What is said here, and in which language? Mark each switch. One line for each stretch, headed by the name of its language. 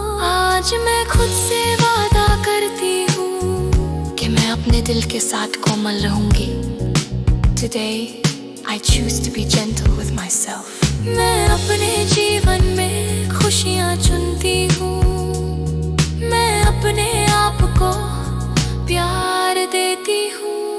Hindi: आज मैं खुद से वादा करती हूँ कि मैं अपने दिल के साथ कोमल रहूंगी।
English: Today I choose to be gentle with myself।
Hindi: मैं अपने जीवन में खुशियाँ चुनती हूँ। मैं अपने आप को प्यार देती हूँ।